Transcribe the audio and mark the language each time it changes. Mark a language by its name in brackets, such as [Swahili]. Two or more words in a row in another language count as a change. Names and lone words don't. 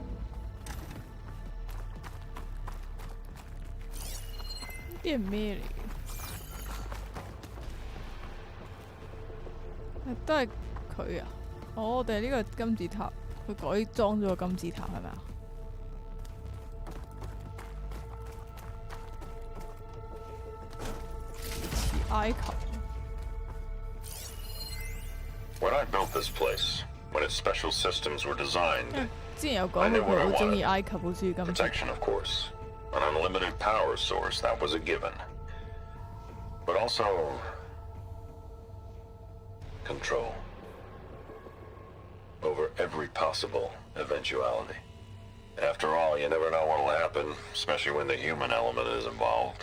[Cantonese] 啲係咩嚟嘅？都係佢啊！我哋呢個金字塔，佢改裝咗個金字塔係咪啊？似埃及。 [English] When I built this place, when its special systems were designed, [Cantonese] 之前有講過佢好中意埃及，好中意金字塔。 [English] protection, of course. An unlimited power source, that was a given. But also... control. Over every possible eventuality. After all, you never know what'll happen, especially when the human element is involved.